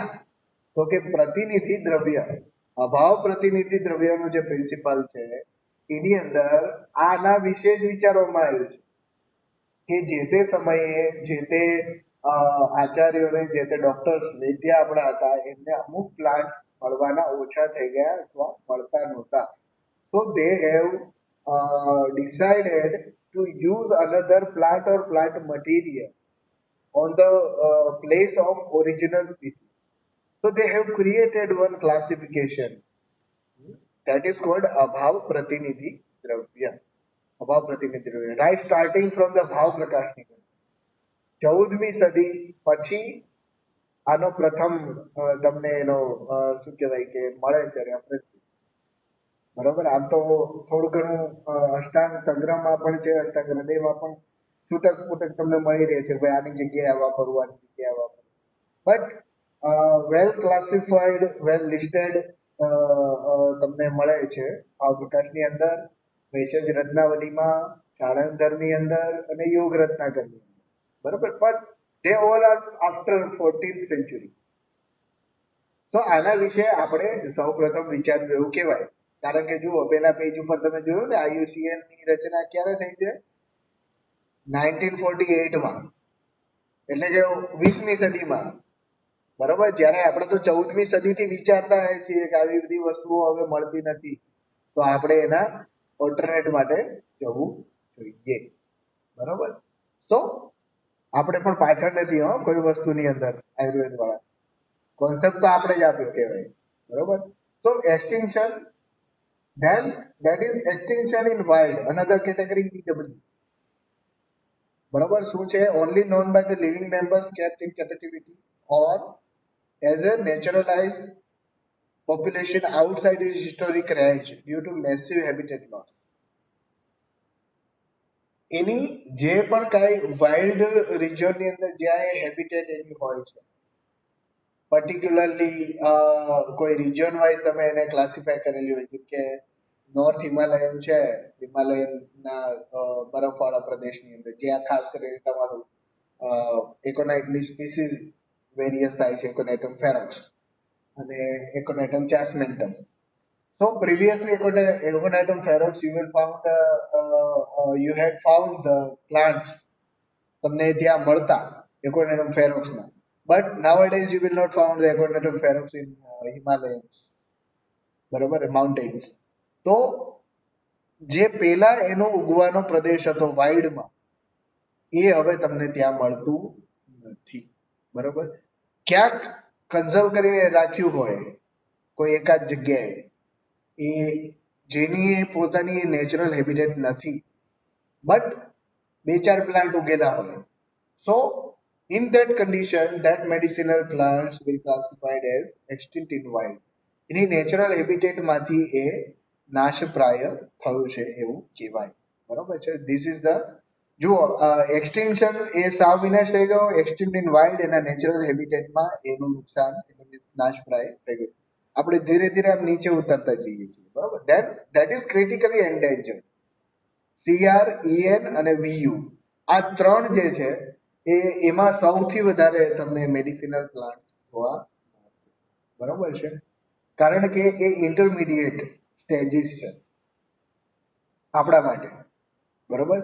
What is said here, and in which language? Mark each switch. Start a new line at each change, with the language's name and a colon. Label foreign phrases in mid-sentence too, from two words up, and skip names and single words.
Gujarati: તો કે પ્રતિનિધિ દ્રવ્ય, અભાવ પ્રતિનિધિ દ્રવ્યનો જે પ્રિન્સિપલ છે એની અંદર આના વિશે જ વિચારવામાં આવ્યું છે કે જે તે સમયે જે તે આચાર્યોને, જે તે ડોક્ટર્સ, વૈદ્ય આપણા હતા, એમને અમુક પ્લાન્ટ્સ મળવાના ઓછા થઈ ગયા અથવા મળતા નહોતા.
English: So they have decided to use another plant or plant material on the place of original species. So they have created one classification that is called Abhav Pratinidhi Dravya. Abhav Pratinidhi Dravya. Right, starting from the Bhav Prakashni.
Gujarati: 14મી સદી પછી આનો પ્રથમ તમને એનો શું કહેવાય કે મળે છે રેફરન્સ. બરોબર. આમ તો થોડું ઘણું અષ્ટાંગ સંગ્રહમાં પણ છે, અષ્ટાંગ હૃદયમાં પણ છૂટક છૂટક તમને મળી રહે છે ભાઈ આની જગ્યાએ આ વાપરવું, આની જગ્યાએ વાપરવું.
English: But well classified, well listed
Gujarati: તમને મળે છે ભાવપ્રકાશની અંદર, ભેષજ રત્નાવલીમાં, શાળંધરની અંદર અને યોગ રત્નાકરની અંદર. બરોબર.
English: બટ they all are after 14th century.
Gujarati: તો આના વિશે આપણે સૌપ્રથમ વિચારવું એવું કહેવાય. કારણ કે જુઓ પેલા પેજ ઉપર તમે જોયું ને IUCN ની રચના ક્યારે થઈ છે? 1948માં, એટલે કે 20મી સદીમાં. બરોબર. જ્યારે આપણે તો 14મી સદીથી વિચારતા હોઈએ છીએ કે આવી બધી વસ્તુઓ હવે મળતી નથી, તો આપણે એના ઓલ્ટરનેટ માટે જવું જોઈએ. બરોબર. સો આપણે પણ પાછળ નથી હો કોઈ વસ્તુની અંદર, આયુર્વેદ વાળા કોન્સેપ્ટ તો આપણે જ આપ્યો કહેવાય. બરોબર.
English: So extinction, then that is extinction in wild, another category EW.
Gujarati: બરોબર. શું છે?
English: Only known by the living members kept in captivity or as a naturalized population outside its historic range due to massive habitat loss.
Gujarati: એની જે પણ કાંઈ વાઇલ્ડ રિજનની અંદર જ્યાં એ હેબિટેટ એની હોય છે, પર્ટિક્યુલરલી કોઈ
English: region wise
Gujarati: તમે એને ક્લાસિફાય કરેલી હોય, જેમ કે
English: North Himalayan
Gujarati: છે, હિમાલયનના બરફવાળા પ્રદેશની અંદર જ્યાં ખાસ કરીને તમારું એકોનાઇટની
English: species various
Gujarati: થાય છે, એકોનાઇટમ ફેરોક્સ અને એકોનાઇટમ ચાસ્મેન્ટમ.
English: So previously Aconitum ferox you will found you had found the plants
Gujarati: તમને ત્યાં મળતા
English: Aconitum ferox ના, but nowadays you will not found the Aconitum ferox in Himalayas, બરોબર, mountains.
Gujarati: તો જે પેલા એનો ઉગવાનો પ્રદેશ હતો વાઇડમાં, એ હવે તમને ત્યાં મળતું નથી. બરોબર. ક્યાંક કન્ઝર્વ કરી રાખ્યું હોય કોઈ એકાદ જગ્યાએ, એ જેની પોતાની
English: natural habitat
Gujarati: નથી, બટ બે ચાર પ્લાન્ટ ઉગેલા હોય.
English: સો in that condition that medicinal plants will classified as extinct in wild.
Gujarati: એની
English: natural habitat
Gujarati: માંથી એ નાશપ્રાય થયું છે એવું કહેવાય. બરોબર છે.
English: This is the
Gujarati: જુઓ, એક્સટિંક્શન એ સાવ વિનાશ થઈ ગયો,
English: extinct in wild
Gujarati: એના નેચરલ હેબિટેટમાં એનું નુકસાન એટલે કે નાશપ્રાય થઈ ગયું. આપણે ધીરે ધીરે આમ નીચે ઉતરતા જઈએ છીએ, બરોબર.
English: Then that is critically endangered.
Gujarati: CR, EN અને VU આ ત્રણ જે છે એમાં સૌથી વધારે તમને
English: medicinal plant
Gujarati: જોવા મળશે, બરોબર છે, કારણ કે એ
English: intermediate stages
Gujarati: છે આપણા માટે, બરોબર.